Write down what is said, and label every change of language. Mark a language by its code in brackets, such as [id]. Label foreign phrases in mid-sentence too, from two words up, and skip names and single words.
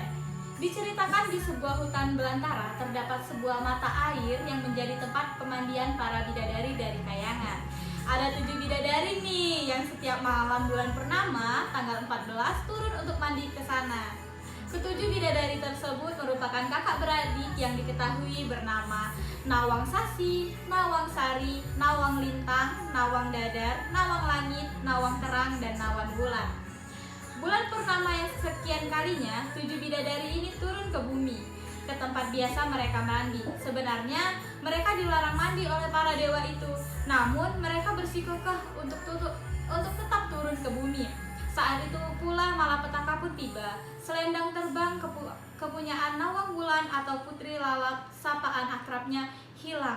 [id] Diceritakan di sebuah hutan belantara, terdapat sebuah mata air yang menjadi tempat pemandian para bidadari dari Kayangan. Ada 7 bidadari nih, yang setiap malam bulan purnama, tanggal 14, turun untuk mandi ke sana. Ketujuh bidadari tersebut merupakan kakak beradik yang diketahui bernama Nawang Sasi, Nawang Sari, Nawang Lintang, Nawang Dadar, Nawang Langit, Nawang Terang, dan Nawang Bulan. Bulan purnama yang sekian kalinya, 7 bidadari ini turun ke bumi, ke tempat biasa mereka mandi. Sebenarnya mereka dilarang mandi oleh para dewa itu, namun mereka bersikukuh untuk tetap turun ke bumi. Saat itu pula malapetaka pun tiba. Selendang terbang kepunyaan Nawang Bulan atau Putri Lalat, sapaan akrabnya, hilang.